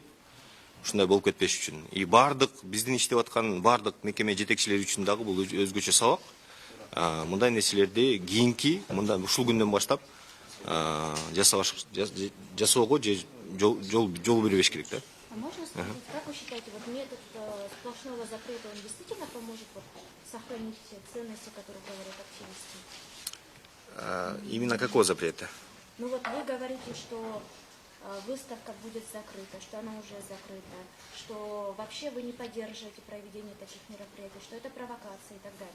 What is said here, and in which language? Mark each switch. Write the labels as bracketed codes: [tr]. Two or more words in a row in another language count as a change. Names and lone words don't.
[ky] Ушундай болуп кетпеш үчүн. И бардык биздин иштеп аткан бардык мекеме жетекчилери үчүн дагы бул өзгөчө сабак. Мындай нерселерди кийинки мындай ушул күндөн баштап жасоого же жол бербеш керек да. [ru] А можно спросить, как вы считаете, вот метод сплошного запрета, он действительно поможет вот сохранить все ценности, о которых говорят активисты? Именно какого запрета? Ну вот вы говорите, что выставка будет закрыта, что она уже закрыта, что вообще вы не поддерживаете проведение таких мероприятий, что это провокация и так далее.